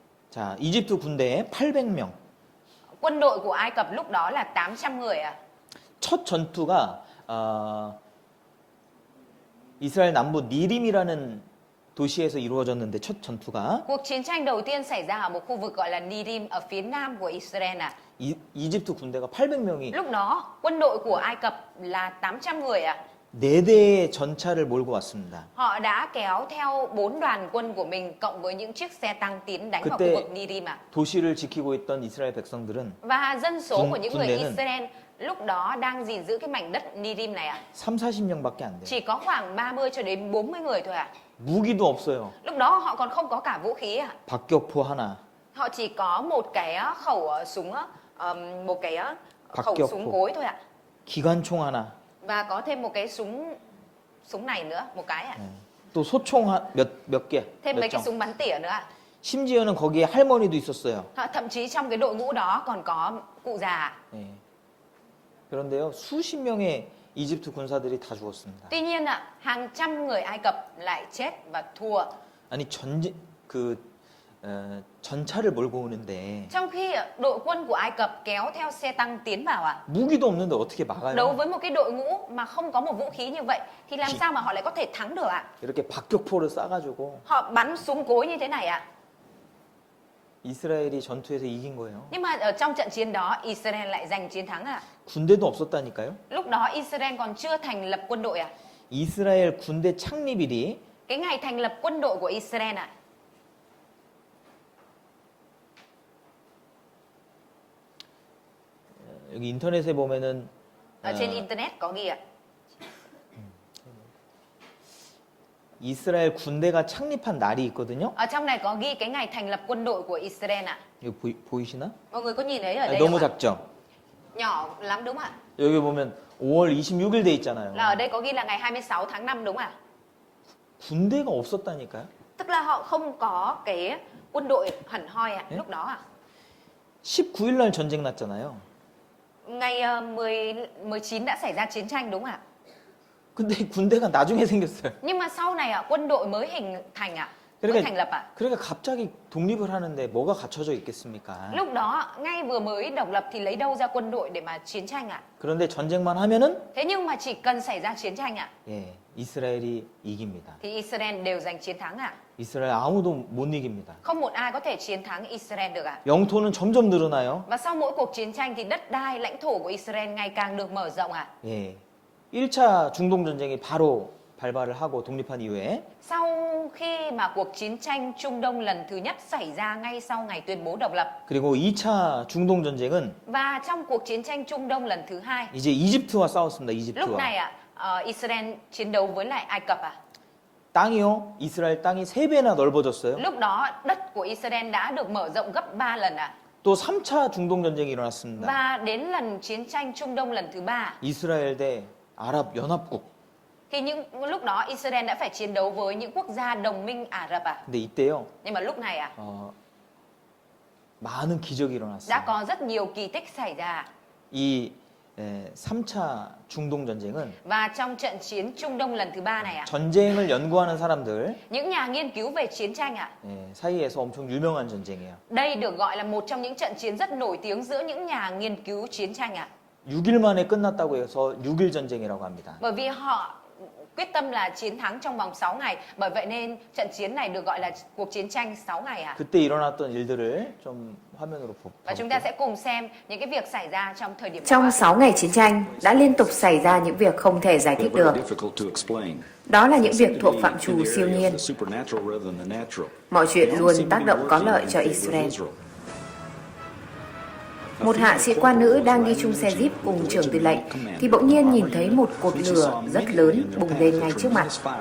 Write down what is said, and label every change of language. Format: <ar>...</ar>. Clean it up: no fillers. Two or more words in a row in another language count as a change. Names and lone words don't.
<ko>자, 이집트 군대에 800명.</ko> <vi>Quân đội của Ai Cập lúc đó là 800 người à.</vi> <ko>첫 전투가 이스라엘 남부 니림이라는 도시에서 이루어졌는데 첫 전투가</ko> <vi>Cuộc chiến tranh đầu tiên xảy ra ở một khu vực gọi là Nirim ở phía nam của Israel à.</vi> <ko>이집트 군대가 800명이</ko> <vi>Lúc đó quân đội của Ai Cập là 800 người à.</vi> <ko>4대의 전차를 몰고 왔습니다.</ko> <vi>Họ đã kéo theo 4 đoàn quân của mình cộng với những chiếc xe tăng tiến đánh vào khu</vi> <ko>그때</ko> <vi>vực Nirim à.</vi> <ko>도시를 지키고 있던 이스라엘 백성들은</ko> <vi>Và dân số của những người</vi> <ko>군대는</ko> <vi>Israel lúc đó đang gìn giữ cái mảnh đất Nirim này à.</vi> <ko>3-40명밖에 안 돼요.</ko> <vi>Chỉ có khoảng 30 cho đến 40 người thôi à.</vi> <ko>무기도 없어요.</ko> <vi>Lúc đó họ còn không có cả vũ khí à.</vi> <ko>박격포 하나.</ko> <vi>Họ chỉ có một cái khẩu súng một cái khẩu</vi> <ko>박격포.</ko> <vi>súng cối thôi ạ.</vi> <ko>기관총 하나.</ko> <vi>Và có thêm một cái súng này nữa, một cái ạ.</vi> <ko>또 소총 몇 개.</ko> <vi>Thêm mấy</vi> <ko>몇</ko> <vi>cái</vi> <ko>정.</ko> <vi>súng bắn tỉa nữa ạ.</vi> <ko>심지어는 거기에 할머니도 있었어요.</ko> <vi>Thậm chí trong cái đội ngũ đó còn có cụ già.</vi> <ko>예. 그런데요, 수십 명의 이집트 군사들이 다 죽었습니다.</ko> <vi>Tuy nhiên ạ, hàng trăm người Ai Cập lại chết và thua.</vi> <ko>아니 전차를 몰고 오는데</ko> <vi>Trong khi đội quân của Ai Cập kéo theo xe tăng tiến vào ạ.</vi> <ko>무기도 없는데 어떻게 막아요?</ko> <vi>Đấu với một cái đội ngũ mà không có một vũ khí như vậy thì làm sao mà họ lại có thể thắng được ạ?</vi> <ko>이렇게 박격포를 쏴가지고</ko> <vi>Họ bắn súng cối như thế này ạ.</vi> <ko>이스라엘이 전투에서 이긴 거예요.</ko> <vi>Nhưng mà ở trong trận chiến đó Israel lại giành chiến thắng ạ.</vi> <ko>군대도 없었다니까요.</ko> <vi>Lúc đó Israel còn chưa thành lập quân đội à?</vi> <ko>이스라엘 군대 창립일이</ko> <vi>Cái ngày thành lập quân đội của Israel ạ.</vi> <ko>여기 인터넷에 보면은</ko> <vi>Ở trên internet có ghi ạ.</vi> <ko>이스라엘 군대가 창립한 날이 있거든요.</ko> <vi>Ở trong này có ghi cái ngày thành lập quân đội của Israel ạ.</vi> <ko>이거 보이시나?</ko> <vi>Mọi người có nhìn thấy ở</vi> <ko>아,</ko> <vi>đây</vi> <ko>너무</ko> <vi>không ạ?</vi> <ko>작죠?</ko> <vi>Nhỏ lắm đúng không ạ?</vi> <ko>여기 보면 5월 26일 돼 있잖아요.</ko> <vi>Là ở đây có ghi là ngày 26 tháng 5 đúng không ạ?</vi> <ko>군대가 없었다니까요.</ko> <vi>Tức là họ không có cái quân đội hẳn hoi ạ, lúc đó ạ.</vi> <ko>19일 날 전쟁 났잖아요.</ko> <vi>Ngày 19 đã xảy ra chiến tranh đúng không ạ?</vi> <ko>근데 군대가 나중에 생겼어요.</ko> <vi>Nhưng mà sau này ạ, quân đội mới hình thành ạ, mới thành lập ạ.</vi> <ko>그러니까 갑자기 독립을 하는데 뭐가 갖춰져 있겠습니까?</ko> <vi>Lúc đó ngay vừa mới độc lập thì lấy đâu ra quân đội để mà chiến tranh ạ?</vi> <ko>그런데 전쟁만 하면은</ko> <vi>Thế nhưng mà chỉ cần xảy ra chiến tranh ạ,</vi> <ko>예, 이스라엘이 이깁니다.</ko> <vi>thì Israel đều giành chiến thắng ạ.</vi> <ko>이스라엘 아무도 못 이깁니다.</ko> <vi>Không một ai có thể chiến thắng Israel được ạ.</vi> <ko>영토는 점점 늘어나요.</ko> <vi>Và sau mỗi cuộc chiến tranh thì đất đai, lãnh thổ của Israel ngày càng được mở rộng ạ.</vi> <ko>예. 1차 중동 전쟁이 바로 발발을 하고 독립한 이후에</ko> <vi>Sau khi mà cuộc chiến tranh Trung Đông lần thứ nhất xảy ra ngay sau ngày tuyên bố độc lập,</vi> <ko>그리고 2차 중동 전쟁은</ko> <vi>và trong cuộc chiến tranh Trung Đông lần thứ hai,</vi> <ko>이제 이집트와 싸웠습니다.</ko> <vi>lúc</vi> <ko>이집트와.</ko> <vi>này ạ, Israel chiến đấu với lại Ai Cập ạ.</vi> <ko>땅이요. 이스라엘 땅이 3배나 넓어졌어요.</ko> <vi>Lúc đó đất của Israel đã được mở rộng gấp 3 lần ạ.</vi> <ko>또 3차 중동 전쟁이 일어났습니다.</ko> <vi>Và đến lần chiến tranh Trung Đông lần thứ ba</vi> <ko>이스라엘 대 아랍 연합국.</ko> <vi>thì lúc đó Israel đã phải chiến đấu với những quốc gia đồng minh Ả Rập ạ.</vi> <ko>근데 이때요.</ko> <vi>Nhưng mà lúc này ạ,</vi> <ko>많은 기적이</ko> <vi>đã</vi> <ko>일어났어요.</ko> <vi>có rất nhiều kỳ tích xảy ra.</vi> <ko>이 3차 중동 전쟁은</ko> <vi>Và trong trận chiến Trung Đông lần thứ ba này ạ,</vi> <ko>전쟁을 연구하는 사람들</ko> <vi>những nhà nghiên cứu về chiến tranh ạ,</vi> <ko>사이에서 엄청 유명한 전쟁이에요.</ko> <vi>đây được gọi là một trong những trận chiến rất nổi tiếng giữa những nhà nghiên cứu chiến tranh ạ.</vi> <ko>6일 만에 끝났다고 해서 6일 전쟁이라고 합니다.</ko> <vi>Bởi vì họ quyết tâm là chiến thắng trong vòng 6 ngày, bởi vậy nên trận chiến này được gọi là cuộc chiến tranh 6 ngày ạ.</vi> <ko>그때 일어났던 일들을 좀 화면으로</ko> <vi>Và chúng ta sẽ cùng xem những cái việc xảy ra trong thời điểm đó. Trong 6 ngày chiến tranh, đã liên tục xảy ra những việc không thể giải thích được. Đó là những việc thuộc phạm trù siêu nhiên. Mọi chuyện luôn tác động có lợi cho Israel. Một hạ sĩ quan nữ đang đi chung xe Jeep cùng trưởng tư lệnh thì bỗng nhiên nhìn thấy một cột lửa rất lớn bùng lên ngay trước mặt.</vi>